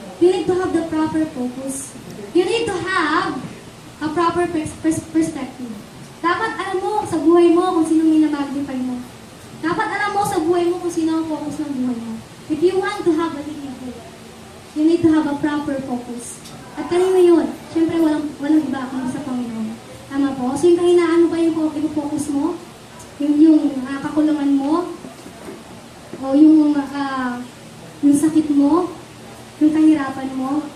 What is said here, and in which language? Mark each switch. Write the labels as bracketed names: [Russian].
[English] you need to have the proper focus. You need to have a proper perspective. [Filipino] Dapat alam mo sa buhay mo kung sino minamagnify mo. Dapat alam mo sa buhay mo kung sino ang focus ng buhay mo. [English] If you want to have a living hope, you need to have a proper focus. [Filipino] At kanino yun? Siyempre, walang iba kundi sa Panginoon. Tama po? So yung kahinaan mo ba yung focus mo? Yung kakulungan mo? O yung sakit mo? Yung kahirapan mo?